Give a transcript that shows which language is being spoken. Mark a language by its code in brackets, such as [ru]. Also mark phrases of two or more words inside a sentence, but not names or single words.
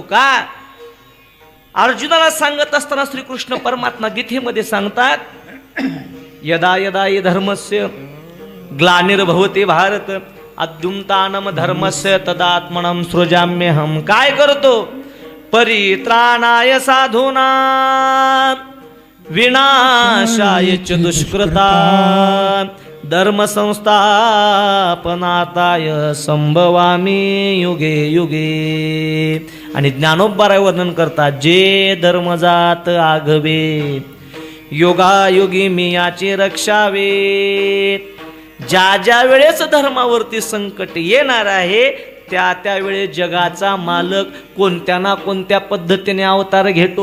[mr] का अर्जुनाला सांगत असताना श्रीकृष्ण परमात्मा गीतेमध्ये सांगतात, [sa] यदा यदा हि धर्मस्य ग्लानिर्भवते भारत अद्युम्तानम धर्मस्य तदात्मनं सृजाम्यहम. [mr] काय करतो, [sa] परित्राणाय साधूना विनाशाय च दुष्कृता धर्म संस्थापनाताय संभवामी युगे युगे. [mr] आणि ज्ञानोबराय वर्णन करतात, जे धर्मजात आघवे योगायोगी मी याची रक्षावे. ज्या ज्या वेळेस धर्मावरती संकट येणार आहे त्या त्यावेळेस जगाचा मालक कोणत्या ना कोणत्या पद्धतीने अवतार घेतो.